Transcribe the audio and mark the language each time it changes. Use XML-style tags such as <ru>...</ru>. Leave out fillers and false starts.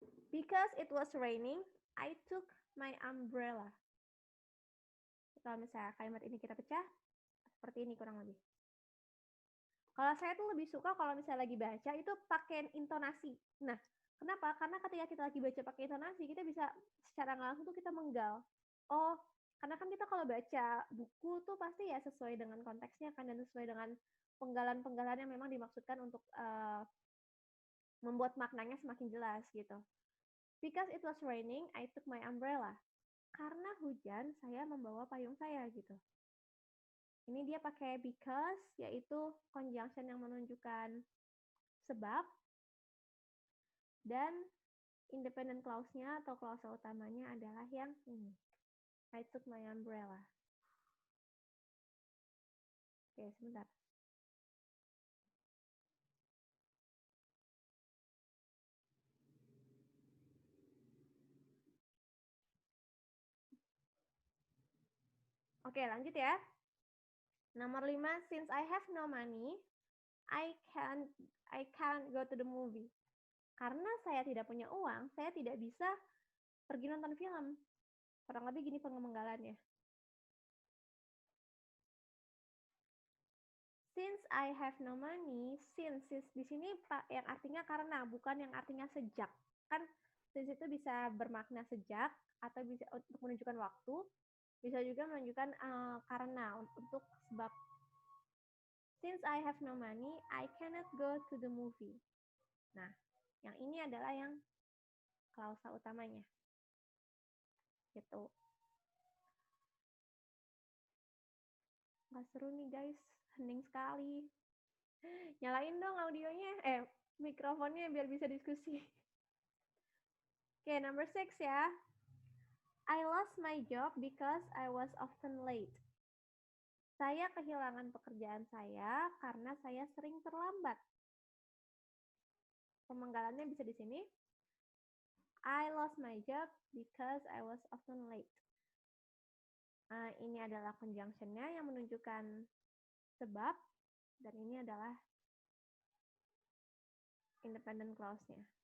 <en>Because it was raining, I took my umbrella.</en> <id>Kalau misalnya kalimat ini kita pecah, seperti ini kurang lebih. Kalau saya tuh lebih suka kalau misalnya lagi baca itu pakai intonasi. Nah, kenapa? Karena ketika kita lagi baca pakai intonasi, kita bisa secara langsung tuh kita menggal. Oh, karena kan kita kalau baca buku tuh pasti ya sesuai dengan konteksnya kan, dan sesuai dengan penggalan-penggalan yang memang dimaksudkan untuk membuat maknanya semakin jelas gitu.</id> <en>Because it was raining, I took my umbrella.</en> <id>Karena hujan, saya membawa payung saya gitu. Ini dia pakai because, yaitu conjunction yang menunjukkan sebab, dan independent clause-nya atau klausa utamanya adalah yang ini.</id> <en>I took my umbrella.</en> <id>Oke, sebentar. Oke, lanjut ya.</id> <en>Nomor 5, since I have no money, I can't go to the movie.</en> <id>Karena saya tidak punya uang, saya tidak bisa pergi nonton film. Kurang lebih gini penggalannya.</id> <en>Since I have no money, since</en> <id>di sini yang artinya karena, bukan yang artinya sejak. Kan since itu bisa bermakna sejak atau bisa untuk menunjukkan waktu, bisa juga menunjukkan karena untuk sebab.</id> <en>Since I have no money, I cannot go to the movie.</en> <id>Nah, yang ini adalah yang klausa utamanya. Gitu. Nggak seru nih guys. hening sekali. Nyalain dong audionya, mikrofonnya biar bisa diskusi. Oke, number 6 ya.</id> <en>I lost my job because I was often late.</en> <id>Saya kehilangan pekerjaan saya karena saya sering terlambat. Pemenggalannya bisa di sini.</id> <en>I lost my job because I was often late.</en> <id>Ini adalah conjunction-nya yang menunjukkan sebab, dan ini adalah independent clause-nya.</id>